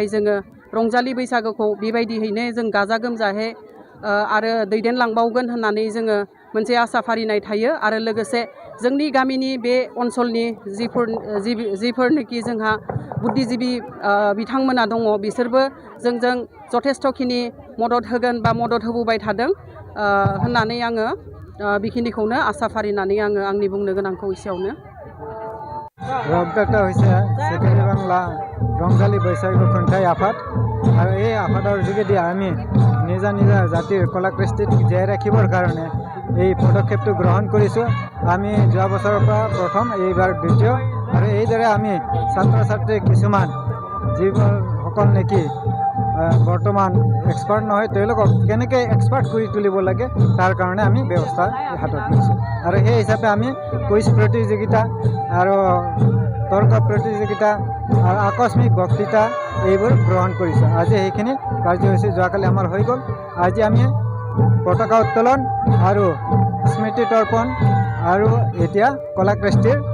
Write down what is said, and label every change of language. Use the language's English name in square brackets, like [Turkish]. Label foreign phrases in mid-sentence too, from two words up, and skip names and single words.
[Bodo] जोङो रंजालि बैसागुखौ बेबायदियैनो जों गाजा गोमजायै आरो दैदेनलांबावगोन होननानै जोङो मोनसे आसा फारिनाय थायो आरो लोगोसे जोंनि गामिनि बे ओनसोलनि जिफोरनोखि जोंहा बुद्धिजीबि बिथांमोना दङ बिसोरबो जोंजों जथेस्थ'खिनि मदद होगोन बा मदद होबोबाय थादों होननानै आङो बेखिनिखौनो आसा फारिनानै आङो आंनि बुंनो गोनांखौ एसेयावनो उद्योक्ता सिखारि बांला रंजालि बैसागु खुंथाय आफाद [Assamese] আৰু এই আফাদৰ যোগেদি আমি নিজা নিজা জাতিৰ কলা কৃষ্টিক জীয়াই ৰাখিবৰ কাৰণে এই পদক্ষেপটো গ্রহণ কৰিছোঁ আমি যোৱা বছৰৰ পৰা প্ৰথম এইবাৰ দ্বিতীয় আৰু এইদৰে আমি ছাত্ৰ ছাত্ৰী কিছুমান যিসকল নেকি বৰ্তমান এক্সপাৰ্ট নহয় তেওঁলোকক কেনেকৈ এক্সপাৰ্ট কৰি তুলিব লাগে তাৰ কাৰণে আমি ব্যৱস্থা হাতত লৈছোঁ আৰু সেই হিচাপে আমি কুইজ প্ৰতিযোগিতা আৰু তৰ্ক প্ৰতিযোগিতা আৰু আকস্মিক বক্তৃতা এইবোৰ গ্ৰহণ কৰিছোঁ আজি সেইখিনি কাৰ্যসূচী যোৱাকালি আমাৰ হৈ গ'ল আজি আমি পতাকা উত্তোলন আৰু স্মৃতি তৰ্পণ আৰু এতিয়া কলা কৃষ্টিৰ